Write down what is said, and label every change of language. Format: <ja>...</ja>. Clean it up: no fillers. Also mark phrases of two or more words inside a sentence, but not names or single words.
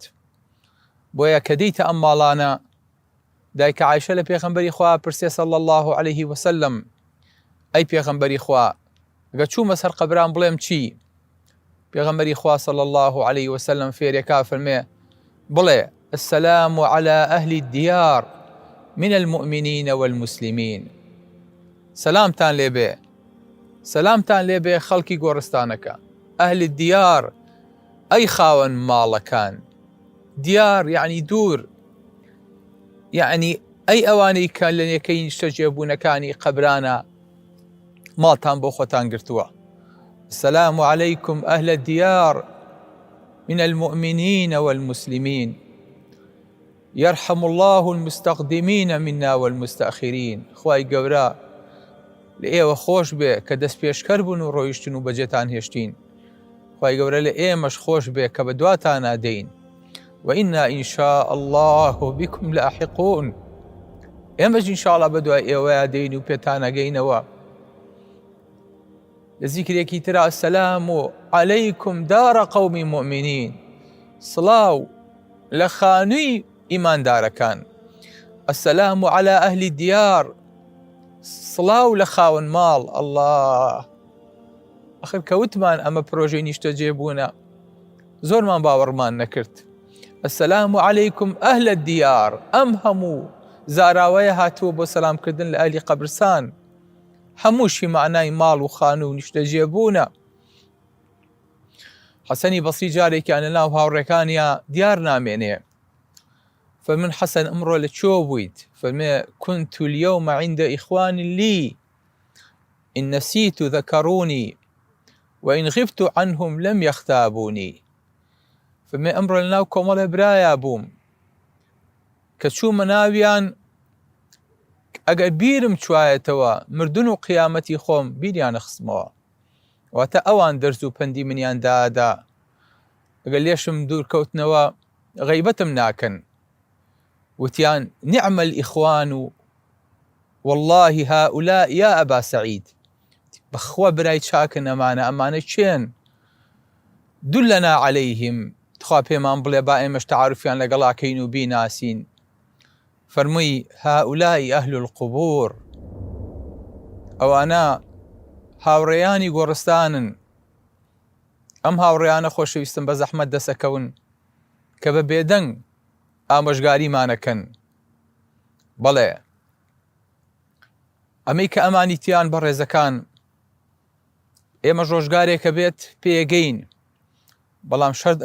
<ckb>بۆیە کە دەیتە ئەم ماڵانە دایکە عایشە لە پێغەمبەری خوا پرسێ</ckb> <ar>صلی الله عليه وسلم</ar> <ckb>ئەی پێغەمبەری خوا ئەگە چوومە سەر قەبران بڵێم چی؟ پێغەمبەری خوا</ckb> <ar>صلی الله عليه وسلم</ar> <ckb>فێرێکا فەرمێ بڵێ</ckb> <ar>السلام على أهل الديار من المؤمنين والمسلمين.</ar> <ckb>سلامتان لێبێ، سلامتان لێبێ خەڵکی گۆڕستانەکە.</ckb> <ar>ئەهل الديار</ar> <ckb>ئەی خاوەن ماڵەکان، دیار یعنی دوور، یعنی ئەی ئەوانەی کە لە نێکەی نیشتە جێبوونەکانی قەبرانە ماڵتان بۆ خۆتان گرتووە.</ckb> <ar>السلام عليكم أهل الديار من المؤمنين والمسلمين يرحم الله المستقدمين منا والمستأخرين.</ar> <ckb>خوای گەورە لە ئێوە خۆش بێ کە دەست پێشکەر بوون و ڕۆیشتن و بەجێتان هێشتین. خوای گەورە لە ئێمەش خۆش بێ کە بە دواتان نادەین.</ckb> <ar>وإنا إن شاء الله بكم لاحقون.</ar> <ckb>ئێمەش ئینشاءڵڵا بە دوای ئێوەیە دەین و پێتان ئەگەینەوە. لە زیکرێکی ترا</ckb> <ar>السلام عليكم دار قوم مؤمنين.</ar> <ckb>سڵاو لە خانووی ئیماندارەکان.</ckb> <ar>السلام على أهل الديار.</ar> <ckb>سڵاو لە خاوەن ماڵ. الله، ئەخر کەوتمان ئەمە پرۆژەی نیشتە جێبوونە زۆرمان باوەڕمان نەکرد.</ckb> <ar>السلام عليكم أهل الديار.</ar> <ckb>ئەم هەموو زاراوەیە هاتووە بۆ سەلامکردن لە ئەهلی قەبرستان، هەمووشی معنای ماڵ و خان و نیشتە جێبوونە. حەسەنی بەسری جارێکیان لە ناو هاوڕێکانیە دیار نامێنێ. فمن حەسەن ئەمڕۆ لە چۆ بوویت؟</ckb> <ar>فەرمێ كنت اليوم عند إخوان لي إن نسيت ذكروني وإن غبت عنهم لم يختابوني.</ar> <ckb>فەرمێ ئەمڕۆ لە ناو کۆمەڵێ برایە بووم کە چوومە ناویان ئەگەر بیرم چوایەتەوە مردن و قیامەتی خۆم بیریانە خستمەوە. واتە ئەوان دەرز و پەندی منیان دادا ئەگەر لێشم دوور کەوتنەوە غەیبەتم ناکەن.</ckb> <ar>وتیان نعم الإخوان والله هؤلاء يا أبا سعيد.</ar> <ckb>بەخوا برای چاکن ئەمانە چێن؟</ckb> <ar>دلنا عليهم.</ar> <ckb>تخوا پێمان بڵێ با ئێمەش تعارفیان لەگەڵاکەین و بیناسین.</ckb> <ar>فەرمووی هؤلاء أهل القبور.</ar> <ckb>ئەوانە هاوڕێیانی گۆڕستانن. ئەم هاوڕێیانە خۆشەویستن بە زەحمەت دەسەکەون کە بە بێدەنگ ئامۆژگاریمانەکەن. بەڵێ ئەمەی کە ئەمانیتیان بە ڕێزەکان ئێمە ڕۆژگارێکە بێت پێگەین، بەڵام شەرت</ckb>